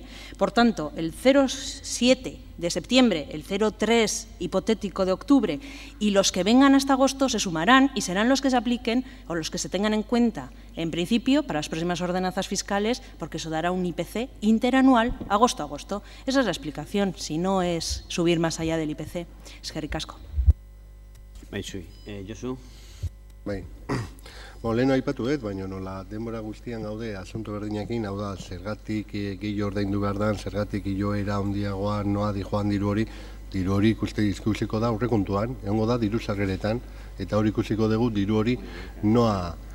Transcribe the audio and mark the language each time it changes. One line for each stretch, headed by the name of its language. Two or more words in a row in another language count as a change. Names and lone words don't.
Spanish: Por tanto, el 0,7 de septiembre, el 0,3 hipotético de octubre y los que vengan hasta agosto se sumarán y serán los que se apliquen o los que se tengan en cuenta, en principio, para las próximas ordenanzas fiscales, porque eso dará un IPC interanual agosto-agosto. Esa es la explicación, si no es subir más allá del IPC.
Basque: Eskerrik asko. Josu? Bai. Lehen aipatu dut, baina nola denbora guztian gaude asunto berdinekin, hau da, zergatik gehiago ordaindu behar dan, zergatik iloera handiagoa noa joan diru hori ikusiko da aurrekontuan, egongo da diru sarreretan, eta hori ikusiko dugu diru hori noa